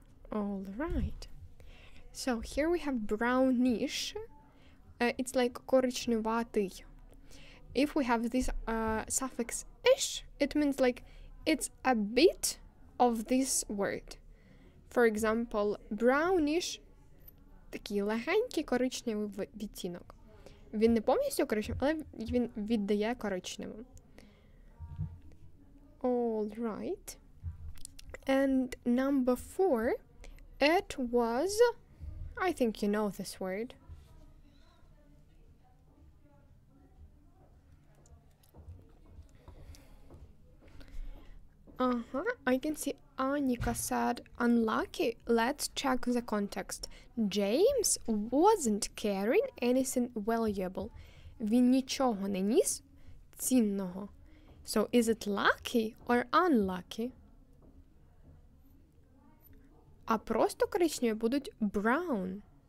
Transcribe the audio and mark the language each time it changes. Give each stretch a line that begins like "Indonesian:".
English: All right. So here we have brownish. It's like
Ukrainian: коричневатий.
English: If we have this suffix ish, it means like it's a bit of this word. For example,
Ukrainian: brownish – такий легенький коричневий відтінок. Він не повністю коричневий, але він віддає коричневим.
English: All right. And number 4, it was, I think you know this word. I can see Anika said unlucky. Let's check the context. James wasn't carrying anything valuable.
Ukrainian: Він нічого не ніс цінного.
English: So is it lucky or unlucky?
Ukrainian: А просто коричневі будуть brown.